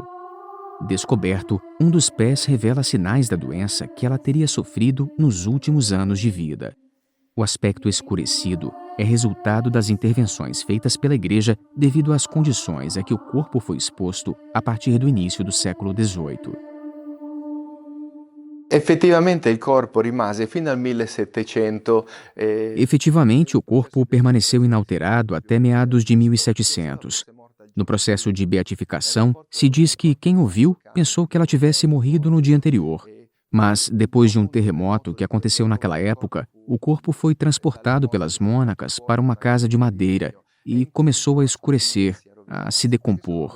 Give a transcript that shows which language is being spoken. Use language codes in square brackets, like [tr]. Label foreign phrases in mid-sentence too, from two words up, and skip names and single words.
[pt] Descoberto, um dos pés revela sinais da doença que ela teria sofrido nos últimos anos de vida. O aspecto escurecido é resultado das intervenções feitas pela Igreja devido às condições a que o corpo foi exposto a partir do início do século XVIII. [it] Effettivamente il corpo rimase fino al 1700. [pt] Efetivamente, o corpo permaneceu inalterado até meados de 1700. No processo de beatificação, se diz que quem o viu pensou que ela tivesse morrido no dia anterior. Mas, depois de um terremoto que aconteceu naquela época, o corpo foi transportado pelas mônacas para uma casa de madeira e começou a escurecer, a se decompor.